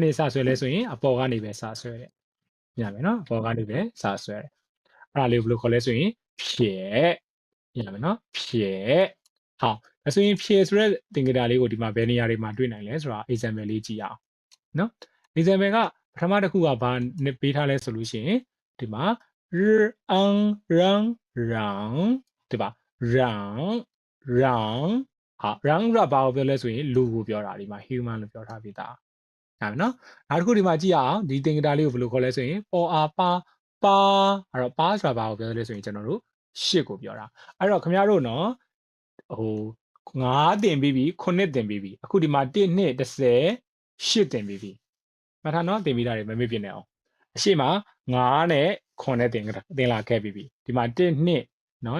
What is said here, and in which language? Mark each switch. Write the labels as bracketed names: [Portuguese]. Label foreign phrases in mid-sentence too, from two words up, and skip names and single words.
[Burmese] ကနေစဆွဲလဲဆိုရင်အပေါ်ကနေပဲစဆွဲတယ်ညမယ်နော်အပေါ်ကနေပဲစဆွဲတယ်အဲ့ဒါလေးကိုဘယ်လိုခေါ်လဲဆိုရင်ဖြညမယ်နော်ဖြဟောဒါဆိုရင်ဖြဆိုတဲ့သင်္ကေတလေးကိုဒီမှာဘယ်နေရာတွေမှာတွေ့နိုင်လဲဆိုတာ example လေးကြည့်အောင်နော် example ကပထမတစ်ခုကဘာပေးထားလဲဆိုလို့ရှိရင်ဒီမှာ [Chinese] 日昂让对吧让 [Burmese] ဟာ让ကဘာကိုပြောလဲဆိုရင်လူကိုပြောတာဒီမှာ human လို့ပြောထားပြီးသားဟုတ်ပြီနော်နောက်တစ်ခုဒီမှာကြည့်အောင်ဒီသင်္ကေတလေးကိုဘယ်လိုခေါ်လဲဆိုရင်ပေါ်အားပါအဲ့တော့ပါဆိုတာဘာကိုပြောလဲဆိုရင်ကျွန်တော်တို့ရှစ်ကိုပြောတာအဲ့တော့ခင်ဗျားတို့နော်ဟို9တင်ပြီးပြီ9တင်ပြီးပြီအခုဒီမှာ1 2 10 8တင်ပြီးပြီမှတ်ထားနော်တင်ပြီးတာတွေမမေ့ပြနေအောင်အရှိမ9နဲ့ခွန်နဲ့တင်လာခဲ့ပြီဒီမှာ1 2နော်